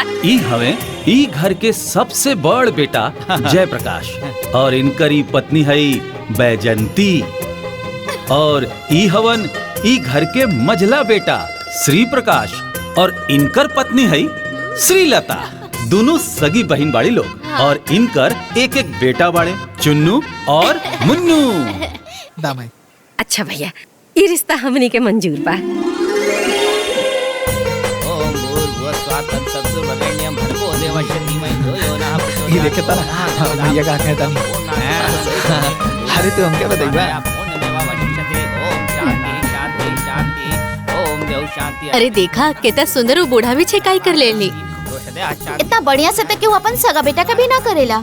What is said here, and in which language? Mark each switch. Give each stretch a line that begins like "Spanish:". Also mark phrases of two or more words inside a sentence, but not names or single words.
Bhojpuri: ई हवे ई घर के सबसे बड़ बेटा जय प्रकाश, और इनकरी पत्नी है बैजंती, और ई हवन ई घर के मझला बेटा श्री प्रकाश, और इनकर पत्नी है श्रीलता। दोनों सगी बहन बाड़ी लोग और इनकर एक एक बेटा बाड़े, चुन्नू और मुन्नू। दामाई अच्छा भैया, ये रिश्ता हमनी के मंजूर बा।
Sanskrit: ओम भूर्भुवस्सुः तत्सवितुर्वरेण्यं भर्गो देवस्य धीमहि धियो यो नः प्रचोदयात्।
Bhojpuri: ये देखे तारा भैया का कहता अरे तू हमके बताइबा। अरे देखा कितना सुंदर वो बूढ़ा भी छेकाई कर लेली। इतना बढ़िया से तक क्यों अपन सगा बेटा का भी ना करेला।